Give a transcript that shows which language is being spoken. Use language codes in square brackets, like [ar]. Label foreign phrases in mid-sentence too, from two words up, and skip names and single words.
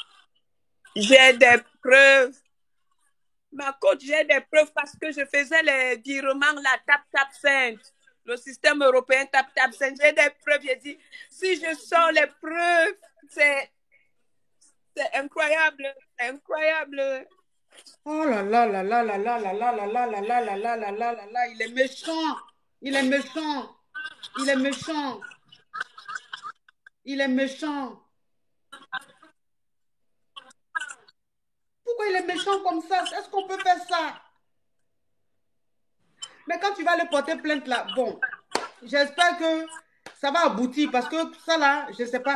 [fr] J'ai des preuves. Ma coach, j'ai des preuves parce que je faisais les virements, la tap 5. Le système européen tap 5. J'ai des preuves. J'ai dit, si je sors les preuves, c'est incroyable. C'est incroyable. Oh là là là là là là là là là là là là là là là là là, il est méchant. Il est méchant. Il est méchant. Il est méchant. Pourquoi il est méchant comme ça? Est-ce qu'on peut faire ça? Mais quand tu vas le porter plainte là, bon, j'espère que ça va aboutir parce que ça là, je ne sais pas.